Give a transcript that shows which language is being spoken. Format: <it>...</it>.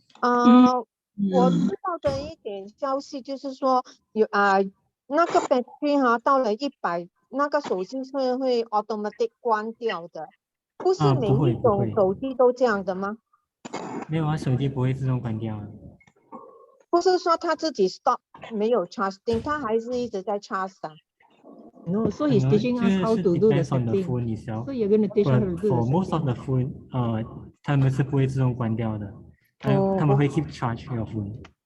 <zh>我知道的一点消息就是说，那个 battery 到了100，那个手机是会 automatic 关掉的，不是每一种手机都这样的吗？没有啊，手机不会自动关掉啊。不是说他自己 stop 没有 charging， 他还是一直在 charge 的。</zh> <en>No, so he's teaching us how to do the setting. So you're going to teach us how to do the For most of the setting.</en> <zh>phone, 他们是不会自动关掉的，他们会</zh> <en>keep charge your phone.</en>